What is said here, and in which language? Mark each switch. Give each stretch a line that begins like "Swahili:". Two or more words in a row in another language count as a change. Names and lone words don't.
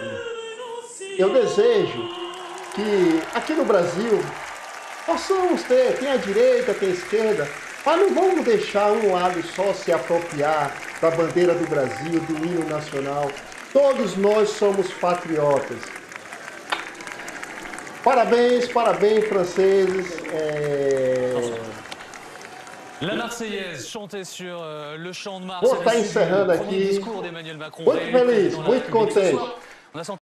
Portuguese: Eu desejo que aqui no Brasil possamos tem a direita, tem a esquerda, mas não vamos deixar um lado só se apropriar da bandeira do Brasil, do hino nacional. Todos nós somos patriotas. Parabéns, parabéns, franceses.
French: La Marseillaise chantée sur le champ de Mars.
Portuguese: Vou estar encerrando aqui.
French: Discours d'Emmanuel Macron.
Portuguese: Muito feliz, muito contente.
French: On a senti